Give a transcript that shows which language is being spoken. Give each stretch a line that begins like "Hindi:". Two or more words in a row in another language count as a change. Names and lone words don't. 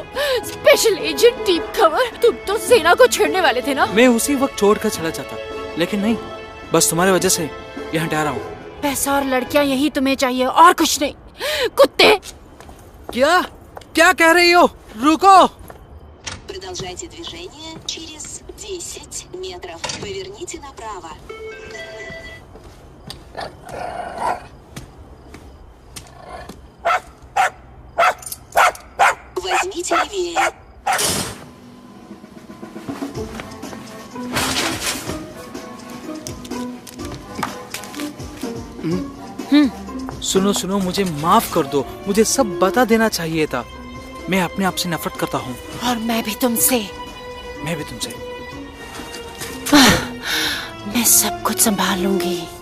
English: special agent
Hindi: टीम खबर, तुम तो सेना को छेड़ने वाले थे ना? मैं उसी वक्त छोड़कर चला जाता, लेकिन नहीं, बस तुम्हारे वजह से यहाँ ठहरा हूँ। पैसा और लड़कियाँ यही तुम्हें चाहिए और कुछ नहीं, कुत्ते। क्या कह रही हो? रुको।
Russian: Продолжайте движение через 10 метров. Поверните направо. Возьмите левее.
Hindi: सुनो, मुझे माफ कर दो, मुझे सब बता देना चाहिए था। मैं अपने आप से नफरत करता हूँ। और मैं भी तुमसे। मैं सब कुछ संभाल लूंगी।